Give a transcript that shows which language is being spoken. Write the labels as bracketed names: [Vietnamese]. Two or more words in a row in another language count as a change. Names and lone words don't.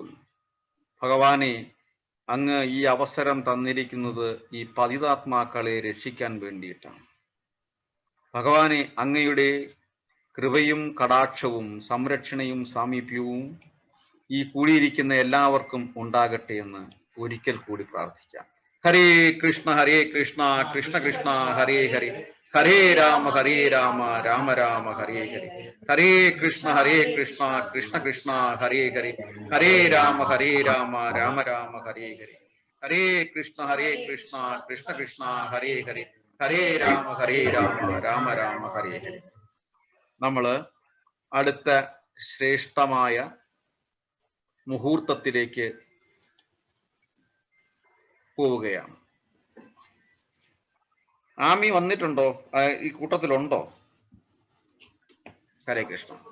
[Malayalam] ഭഗവാനെ, അങ്ങ് ഈ അവസരം തന്നിരിക്കുന്നത് ഈ പതിതാത്മാക്കളെ രക്ഷിക്കാൻ വേണ്ടിയിട്ടാണ്. ഭഗവാനെ, അങ്ങയുടെ കൃപയും കടാക്ഷവും സംരക്ഷണയും സാമീപ്യവും ഈ കൂടിയിരിക്കുന്ന എല്ലാവർക്കും ഉണ്ടാകട്ടെ എന്ന് ഒരിക്കൽ കൂടി പ്രാർത്ഥിക്കാം. ഹരേ കൃഷ്ണ കൃഷ്ണ കൃഷ്ണ ഹരേ ഹരേ ഹരേ രാമ രാമ രാമ ഹരേ ഹരേ ഹരേ കൃഷ്ണ കൃഷ്ണ കൃഷ്ണ ഹരേ ഹരേ ഹരേ രാമ രാമ രാമ ഹരേ ഹരേ ഹരേ കൃഷ്ണ കൃഷ്ണ ഹരേ ഹരേ ഹരേ രാമ രാമ രാമ ഹരേ ഹരേ. നമ്മള് അടുത്ത ശ്രേഷ്ഠമായ മുഹൂർത്തത്തിലേക്ക് പോവുകയാണ്. ആമി വന്നിട്ടുണ്ടോ? ഈ കൂട്ടത്തിലുണ്ടോ? ഹരേ കൃഷ്ണ.